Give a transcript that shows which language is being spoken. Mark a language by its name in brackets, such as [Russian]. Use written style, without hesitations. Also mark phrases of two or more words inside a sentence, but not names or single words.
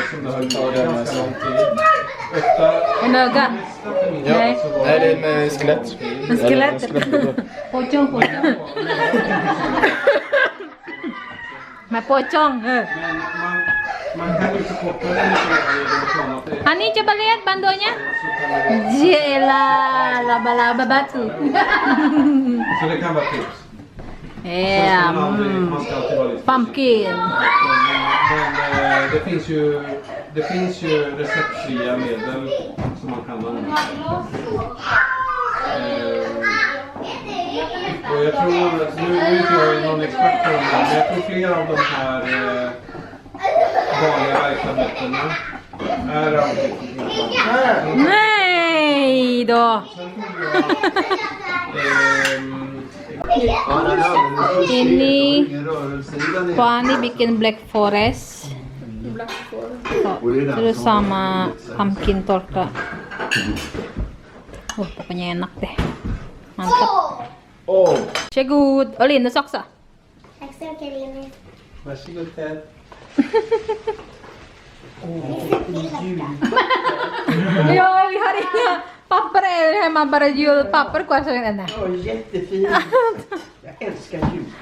[Swedish] Som det höll på ganska lång tid. Ofta... En öga. Nej. Nej, det är med skelett. En skelett. [Indonesian] Pocong. [Swedish] Med pocong. Men man kan ju förkorta det lite. [Indonesian] Hani, coba lihat bandonya. Jela, laba-laba batu. [Swedish] Så det kan vara tips. Ja, Man ska alltid vara lite pumpkin. Men det finns ju det finns ju receptfria medel som man kan använda. Och jag tror, nu är inte jag någon expert på det här, men jag tror flera av de här vanliga värktabletterna är antikonvulsiva. Nej då! [Indonesian] Ini Pani bikin Black Forest. Terus sama pumpkin torta. Pokoknya enak deh. Mantap. [Swedish] Åh! Varsågod. Och Linus också. Tack så mycket, Linus. Varsågod Ted. Ja, vi har inga papper hemma, bara julpapper kvar så den där. Åh, jättefin. Jag älskar jul.